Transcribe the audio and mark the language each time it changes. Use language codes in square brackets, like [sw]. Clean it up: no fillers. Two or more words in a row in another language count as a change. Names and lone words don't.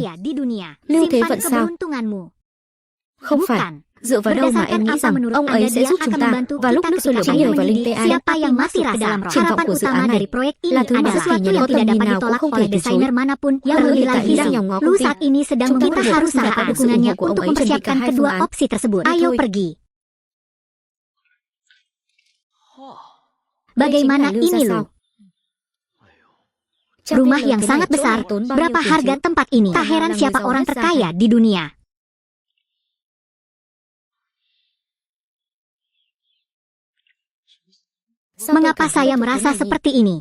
[vi] Lưu Thế Vận sao? Không phải. Dựa vào đâu mà em nghĩ rằng ông ấy sẽ giúp chúng ta vào lúc nước sôi lửa bỏng nhờ vào Linh Tê Ai? Triển vọng của dự án này là thứ mà bất kỳ nhà có tầm nhìn nào cũng không thể từ chối. Hơn nữa hiện tại Lý đang nhòm ngó công ty. Chúng ta [id] harus mendapat dukungannya untuk mempersiapkan kedua opsi tersebut. Ayo pergi. Bagaimana ini loh? Rumah yang sangat besar, berapa harga tempat ini? Tak heran siapa orang terkaya di dunia. Mengapa saya merasa seperti ini?